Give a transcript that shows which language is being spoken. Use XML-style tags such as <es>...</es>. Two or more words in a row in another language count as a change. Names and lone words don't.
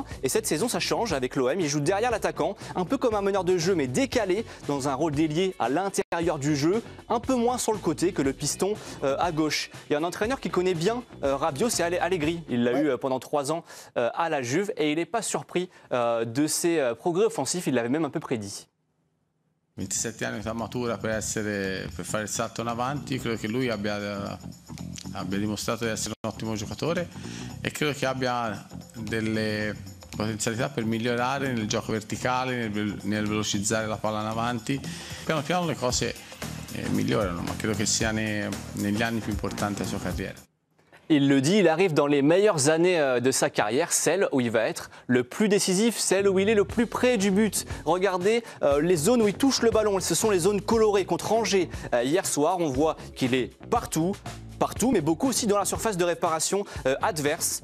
<fr>Et cette saison, ça change avec l'OM. Il joue derrière l'attaquant, un peu comme un meneur de jeu, mais décalé dans un rôle d'ailier à l'intérieur du jeu, un peu moins sur le côté que le piston à gauche. Il y a un entraîneur qui connaît bien Rabiot, c'est Allegri. Il l'a eu pendant 3 ans à la Juve et il n'est pas surpris de ses progrès offensifs. Il l'avait même un peu prédit.</fr> <it>27 anni, età matura per fare il salto in avanti. Io credo che lui abbia dimostrato di essere un ottimo giocatore e credo che abbia delle potenzialità per migliorare nel gioco verticale, nel velocizzare la palla in avanti. Piano piano le cose migliorano, ma credo che sia negli anni più importanti della sua carriera.</it> <fr>Il le dit, il arrive dans les meilleures années de sa carrière, celle où il va être le plus décisif, celle où il est le plus près du but. Regardez les zones où il touche le ballon, ce sont les zones colorées contre Angers. Hier soir, on voit qu'il est partout, mais beaucoup aussi dans la surface de réparation adverse.</fr>